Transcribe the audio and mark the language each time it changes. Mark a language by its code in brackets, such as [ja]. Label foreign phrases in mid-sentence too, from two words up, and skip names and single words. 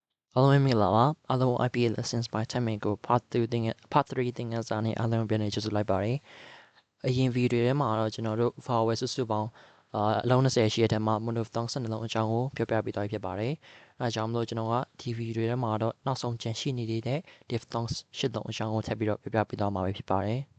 [my] အားလုံးမင်္ဂလာပါအားလုံး [en] IPA lessons by time [my] ကို part 3 သင်ငယ်စာနဲ့အားလုံးပြန်နေကြိုဆိုလိုက်ပါတယ်အရင်ဗီဒီယိုထဲမှာတော့ကျွန်တော်တို့ vowel စုစုပေါင်းအလုံး20ရှိတဲ့ထဲမှာ monophthong 12လုံးအကြောင်းကိုပြောပြပေးသွားဖြစ်ပါတယ်အဲဒါကြောင့်မလို့ကျွန်တော်ကဒီဗီဒီယိုထဲမှာတော့နောက်ဆုံးကျန်ရှိနေတဲ့ diphthongs 8လုံးအကြောင်းကိုထပ်ပြီးတော့ပြောပြပေးသွားမှာဖြစ်ပါတယ်